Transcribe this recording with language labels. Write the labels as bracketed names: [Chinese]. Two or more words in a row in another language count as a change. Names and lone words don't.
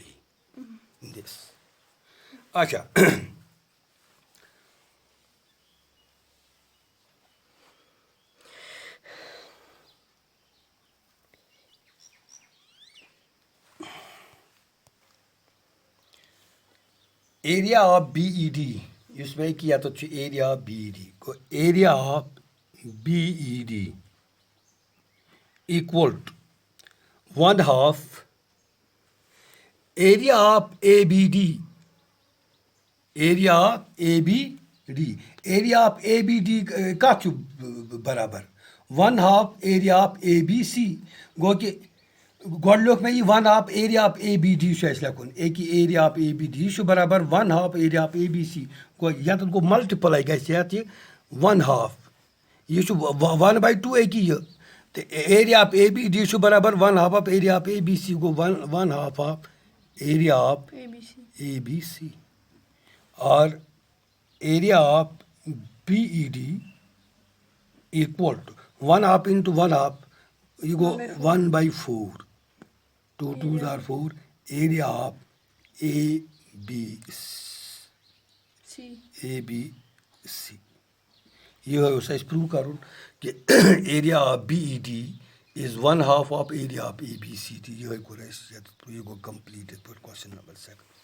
[English] This. Acha. Area of BED. [Kashmiri] یُس مےٚ کہِ یَتَتھ چھُ [English] area of BED [Kashmiri] گوٚو [English] area of BED equal to 1/2 area of ABD. Area of ABD. Area of ABD [Kashmiri] کَتھ چھُ برابر [English] 1/2 area of ABC [Kashmiri] گوٚو کہِ گۄڈٕ لیوٚکھ مےٚ یہِ [English] 1/2 area of ABD [Kashmiri] چھُ اَسہِ لیکھُن [English] area of ABD [Kashmiri] یہِ چھُ برابر [English] 1/2 area of ABC [Kashmiri] گوٚو یَتَتھ گوٚو مَلٹِپٕلاے گژھِ یَتھ یہِ 1/2 یہِ چھُ 1/2 یہِ تہٕ [English] area of ABD [Kashmiri] چھُ برابر [English] 1/2 of area of ABC [Kashmiri] گوٚو [English] 1/2 of area of ABC or area of BED equal to 1/2 into 1/2 you go 1/4 2 2s are 4 area of [Kashmiri] ABC یہِ اوس اَسہِ پرٛوٗو کَرُن کہِ [English] area of BED is 1/2 of area of ABC [Kashmiri] تہِ یِہوٚے کوٚر اَسہِ یَتھ یہِ گوٚو کَمپٕلیٖٹ یِتھ پٲٹھۍ [English] question number [Kashmiri] 2